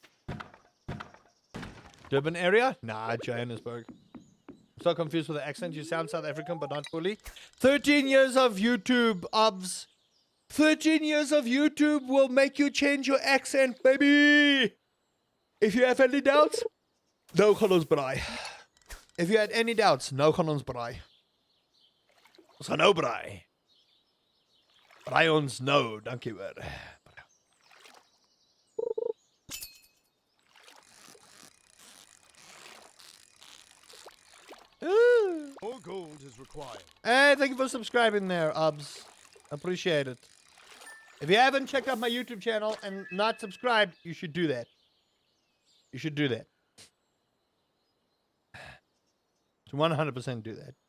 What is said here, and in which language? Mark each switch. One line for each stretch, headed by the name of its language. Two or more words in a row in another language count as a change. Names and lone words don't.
English: Durban area? Nah, Johannesburg. I'm so confused with the accent. You sound South African, but not fully. 13 years of YouTube, obs. 13 years of YouTube will make you change your accent, baby. If you have any doubts,
Afrikaans: no gaan ons braai.
English: If you had any doubts,
Afrikaans: no gaan ons braai. Ons gaan nou braai. Braai ons nou, dankie hoor.
English: is required. Hey, thank you for subscribing there, Ubs. Appreciate it. If you haven't checked out my YouTube channel and not subscribed, you should do that. You should do that. To 100% do that.